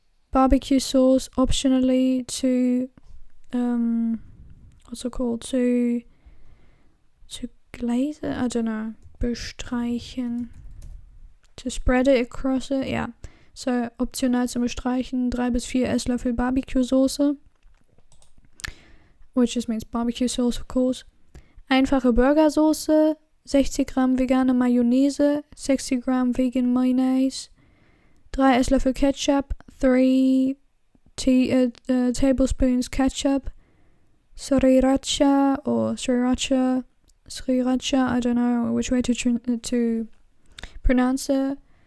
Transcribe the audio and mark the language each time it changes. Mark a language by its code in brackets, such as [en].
[en] Barbecue sauce, optionally to glaze it? I don't know. Bestreichen. To spread it across it, yeah. [de] So, optional zum Bestreichen 3 bis 4 Esslöffel Barbecue-Soße. [en] Which just means barbecue sauce, of course. [de] Einfache Burgersoße, 60 Gramm [en] vegane Mayonnaise, 60 Gramm vegan Mayonnaise, [de] 3 Esslöffel Ketchup, [en] 3 tablespoons Ketchup, Sriracha, I don't know which way to pronounce it.